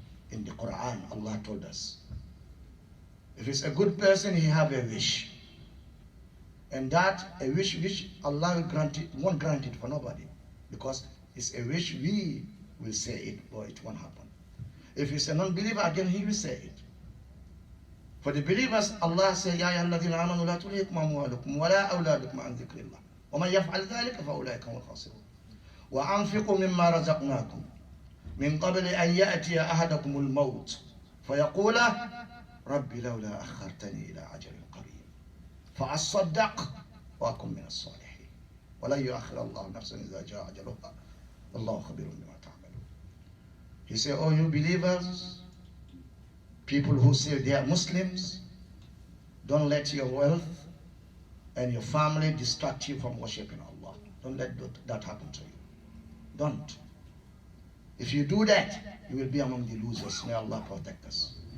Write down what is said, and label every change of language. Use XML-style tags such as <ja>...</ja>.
<en>In the Quran, Allah told us. If it's a good person, he have a wish. And that, a wish which Allah will grant it, won't grant it for nobody. Because it's a wish we will say it, but it won't happen. If it's a non-believer, again he will say it. For the believers, Allah says,</en> <ar>يَا أَيُّهَا الَّذِينَ آمَنُوا لَا تُلْهِكُمْ أَمْوَالُكُمْ وَلَا أَوْلَادُكُمْ عَنْ ذِكْرِ اللَّهِ وَمَنْ يَفْعَلْ ذَلِكَ فَأُولَٰئِكَ هُمُ الْخَاسِرُونَ وَأَنْفِقُوا مِمَّا رَزَقْنَاكُمْ مِنْ قَبْلِ أَنْ يَأْتِيَ أَحَدَكُمُ الْمَوْتُ فَيَقُولَ رَبِّ لَوْلَا أَخَّرْتَنِي إِلَىٰ أَجَلٍ قَرِيبٍ فَأَصَّدَّقْ وَأَكُن مِّنَ الصَّالِحِينَ وَلَن يُؤَخِّرَ اللَّهُ نَفْسًا إِذَا جَاءَ أَجَلُهَا وَاللَّهُ خَبِيرٌ بِمَا تَعْمَلُونَ.</ar> <en>He said, oh, you believers, people who say they are Muslims, don't let your wealth and your family distract you from worshiping Allah. Don't let that happen to you. Don't. If you do that, you will be among the losers. May Allah protect us.</en>